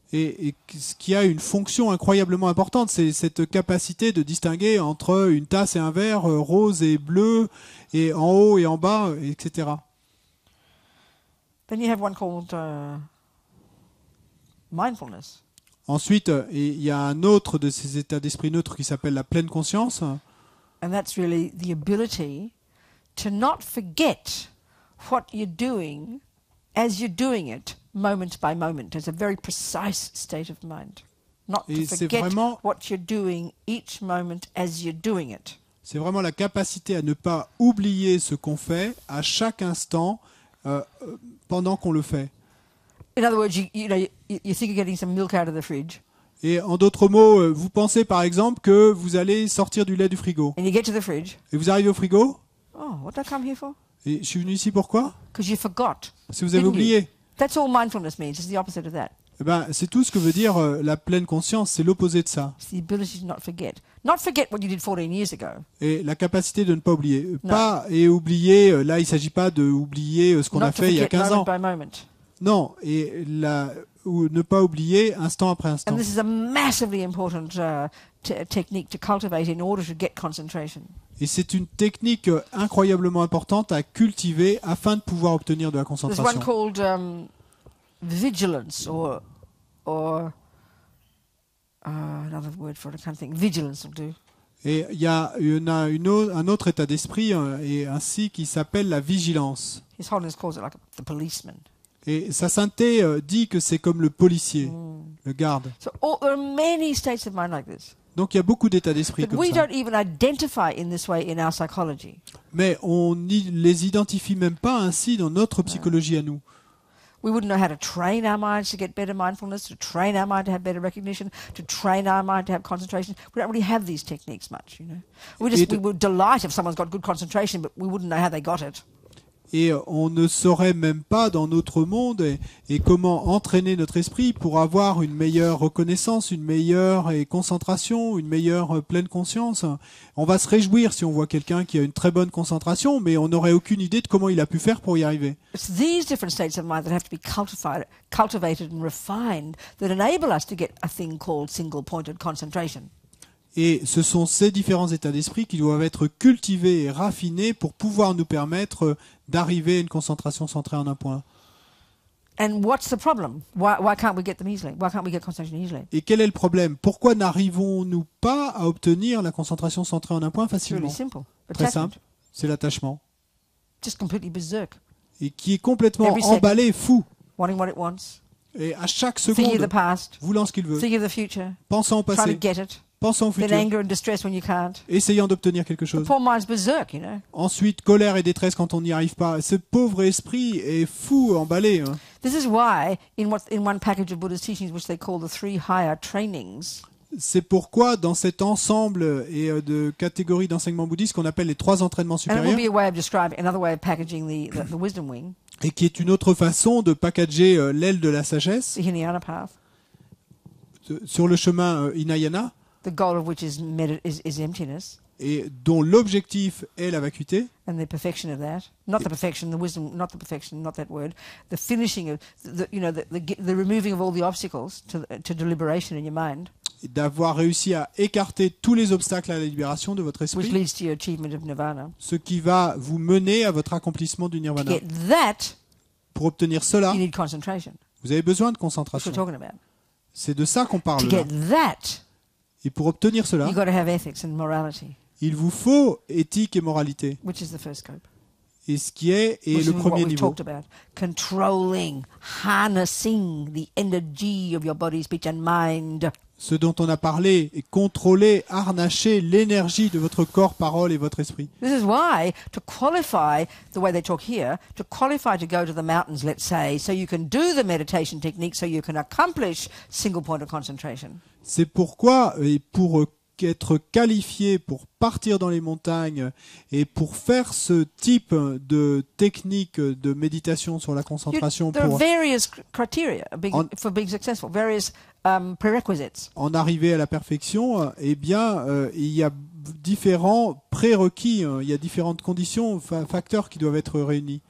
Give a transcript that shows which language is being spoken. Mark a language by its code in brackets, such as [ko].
[fr] Et ce qui a une fonction incroyablement importante, c'est cette capacité de distinguer entre une tasse et un verre, rose et bleu, et en haut et en bas, etc. [en] Then you have one called mindfulness. [fr] Ensuite, il y a un autre de ces états d'esprit neutres qui s'appelle la pleine conscience. [en] And that's really the ability to not forget what you're doing as you're doing it, moment by moment. It's a very precise state of mind. Not to forget what you're doing each moment as you're doing it. [fr] C'est vraiment la capacité à ne pas oublier ce qu'on fait à chaque instant pendant qu'on le fait. [en] In other words, you think you're getting some milk out of the fridge. [fr] Et en d'autres mots, vous pensez par exemple que vous allez sortir du lait du frigo. [en] And you get to the fridge. [fr] Et vous arrivez au frigo. [en] Oh, what did I come here for? [fr] Et je suis venu ici pourquoi? [en] Because you forgot. [fr] Si vous avez oublié. [en] That's all mindfulness means. It's the opposite of that. [fr] Eh ben, c'est tout ce que veut dire la pleine conscience, c'est l'opposé de ça. [en] It's the ability to not forget. Not forget what you did 14 years ago. [fr] Et la capacité de ne pas oublier. Pas et oublier, là il ne s'agit pas de oublier ce qu'on a fait il y a 15 ans. Non, et ou ne pas oublier instant après instant. [en] And this is a massively important technique to cultivate in order to get concentration. [fr] Et c'est une technique incroyablement importante à cultiver afin de pouvoir obtenir de la concentration. [en] There's one called vigilance or another word for it, I can't think. Vigilance will do. [fr] Et il y a un autre état d'esprit et ainsi qui s'appelle la vigilance. [en] His Holiness calls it like the policeman. [fr] Et sa sainteté dit que c'est comme le policier, le garde. [en] So there are many states of mind like this. [fr] Donc il y a beaucoup d'états d'esprit comme [en] we don't even identify in this way in our psychology. [fr] Mais on les identifie même pas ainsi dans notre psychologie à nous. [en] We wouldn't know how to train our minds to get better mindfulness, to train our mind to have better recognition, to train our mind to have concentration. We don't really have these techniques much, you know. We would delight if someone's got good concentration, but we wouldn't know how they got it. [fr] Et on ne saurait même pas dans notre monde et comment entraîner notre esprit pour avoir une meilleure reconnaissance, une meilleure concentration, une meilleure pleine conscience. On va se réjouir si on voit quelqu'un qui a une très bonne concentration, mais on n'aurait aucune idée de comment il a pu faire pour y arriver. [en] It's these different states of mind that have to be cultivated and refined that enable us to get a thing called single-pointed concentration. [fr] Et ce sont ces différents états d'esprit qui doivent être cultivés et raffinés pour pouvoir nous permettre d'arriver à une concentration centrée en un point. [en] And what's the problem? Why can't we get them easily? Why can't we get concentration easily? [fr] Et quel est le problème? Pourquoi n'arrivons-nous pas à obtenir la concentration centrée en un point facilement? [en] It's really simple. [fr] Très simple, c'est l'attachement. [en] Just completely berserk. [fr] Et qui est complètement emballé, fou. [en] Wanting what it wants. [fr] Et à chaque seconde, voulant ce qu'il veut. [en] Thinking of the future. [fr] Pensant au passé. [en] Trying to get it. [fr] Pensant au futur. [en] Anger and distress when you can't. [fr] Essayant d'obtenir quelque chose. [en] The poor mind's berserk, you know. [fr] Ensuite, colère et détresse quand on n'y arrive pas. Ce pauvre esprit est fou, emballé. Hein. [en] This is why, in one package of Buddha's teachings, which they call the 3 higher trainings. [fr] C'est pourquoi, dans cet ensemble et de catégories d'enseignements bouddhistes qu'on appelle les 3 entraînements supérieurs, [en] and it will be a way of describing, another way of packaging the wisdom wing. [fr] Et qui est une autre façon de packager l'aile de la sagesse. [en] The Hinayana path. [fr] Sur le chemin Hinayana. [en] The goal of which is emptiness. [fr] Et dont l'objectif est la vacuité. [en] And the perfection of that, not the perfection, the wisdom, not the perfection, not that word, the finishing of the removing of all the obstacles to deliberation in your mind. [fr] D'avoir réussi à écarter tous les obstacles à la libération de votre esprit. [en] Which leads to your achievement of nirvana. [fr] Ce qui va vous mener à votre accomplissement du nirvana. [en] To get that, [fr] pour obtenir cela, [en] you need concentration. [fr] vous avez besoin de [en] That's what [fr] concentration. [en] we're talking about. [fr] C'est de ça qu'on parle [en] To [fr] là. [en] get that, [fr] Et pour obtenir cela, [en] you've got to have ethics and morality, [fr] il vous faut éthique et moralité. [en] which is the first scope. [fr] Et ce qui est [en] Which [fr] le [en] is what [fr] premier [en] we've [fr] niveau. [en] talked about. Controlling, harnessing the energy of your body, speech and mind. [fr] Ce dont on a parlé est contrôler, harnacher l'énergie de votre corps, parole et votre esprit. [en] This is why, to qualify the way they talk here, to qualify to go to the mountains, let's say, so you can do the meditation technique, so you can accomplish single point of concentration. [fr] C'est pourquoi, et pour être qualifié pour partir dans les montagnes et pour faire ce type de technique de méditation sur la concentration, [en] There are [fr] pour [en] various criteria for being successful, various prerequisites. [fr] en arriver à la perfection, eh bien, il y a différents prérequis, il y a différentes conditions, facteurs qui doivent être réunis.